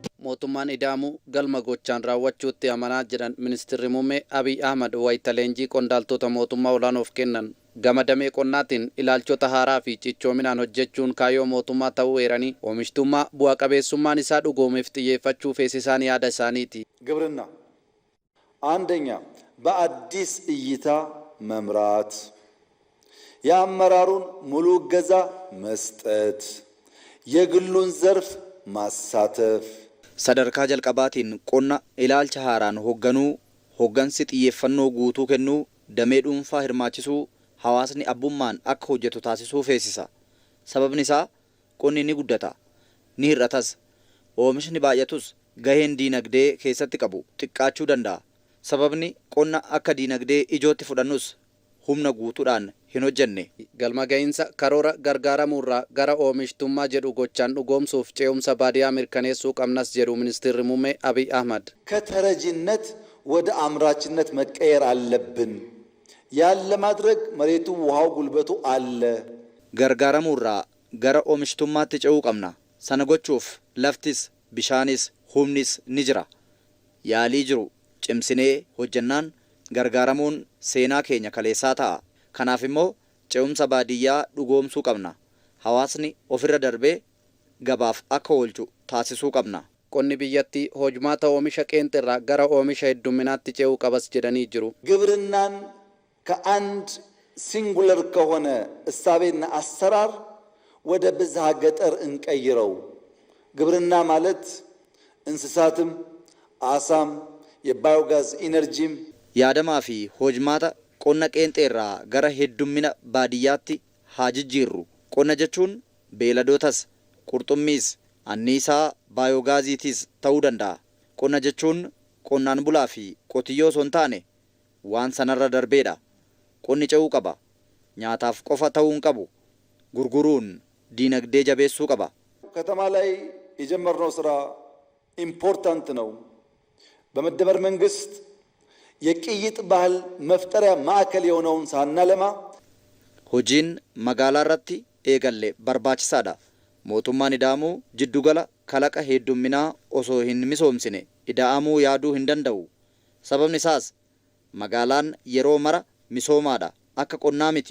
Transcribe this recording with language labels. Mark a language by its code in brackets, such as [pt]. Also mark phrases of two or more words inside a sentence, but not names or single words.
[om] mootummaan ida'amuu galma gochaan raawwachuutti amanaa jiran ministeerri muummee Abiy Ahmad wayita leenjii qondaaltota mootummaa olaanoof kennan. Gama damee qonnaatiin ilaalchota haaraa fi cichoominaan hojjechuun kaayyoo mootummaa ta'uu eeranii oomishtummaa bu'a qabeessummaan isaa dhugoomeef xiyyeeffachuu feesisaan yaada isaaniiti. [am] ግብርና አንደኛ በአዲስ እይታ መምራት የአመራሩን ሙሉ እገዛ መስጠት የግሉን ዘርፍ ማሳተፍ [om] sadarkaa jalqabaatiin qonna ilaalcha haaraan hoggansi xiyyeeffannoo guutuu kennuu damee dhuunfaa hirmaachisuu hawaasni abbummaan akka hojjetu taasisuu feesisa. Sababni isaa qonni ni guddata, ni hir'atas, oomishni baay'atus gaheen diinagdee keessatti qabu xiqqaachuu danda'a. Sababni qonna akka diinagdee ijootti fudhannus humna guutuudhaan hin hojjenne. Galma gahinsa karoora gargaaramuurraa gara oomishtummaa jedhu gochaan dhugoomsuuf ce'umsa baadiyyaa mirkaneessuu qabnas jedhu ministeerri muummee Abiy Ahmad. [am] ከተረጂነት ወደ አምራችነት መቀየር አለብን። ያለ ማድረግ መሬቱ ውሃው ጉልበቱ አለ። [om] gargaaramuurraa gara oomishtummaatti ce'uu qabna. Sana gochuuf laftis bishaanis humnis ni jira. Yaalii jiru cimsinee hojjannaan gargaaramuun seenaa keenya kaleessaa ta'a. Kanaaf immoo ce'umsa baadiyyaa dhugoomsuu qabna. Hawaasni ofirra darbee gabaaf akka oolchu taasisuu qabna. Qonni biyyattii hojmaata oomisha qeenxirraa gara oomisha hedduminaatti ce'uu qabas jedhanii jiru. [am] ግብርናን ከአንድ ሲንጉለር ከሆነ እሳቤና አሰራር ወደ ብዝሃ ገጠር እንቀይረው። ግብርና ማለት እንስሳትም አሳም የባዮጋዝ ኢነርጂም [om] yaadamaa fi hojmaata qonna qeenxeerraa gara heddummina baadiyyaatti haa jijjiirru. Qonna jechuun beeladootas, qurxummiis, anniisaa baayogaaziitiis ta'uu danda'a. Qonna jechuun qonnaan bulaa fi qotiyyoo osoo hin taane waan sanarra darbeedha. Qonni ce'uu qaba. Nyaataaf qofa ta'uu hin qabu. Gurguruun diinagdee jabeessuu qaba. [am] ከተማ ላይ የጀመርነው ስራ ኢምፖርታንት ነው። በመደመር መንግስት የቅይጥ ባህል መፍጠሪያ ማዕከል የሆነውን ሳናለማ [om] hojiin magaalaa irratti eegalle barbaachisaadha. Mootummaan ida'amuu jiddugala kalaqa heddumminaa osoo hin misoomsine ida'amuu yaaduu hin danda'u. Sababni isaas magaalaan yeroo mara misoomaadha, akka qonnaa miti.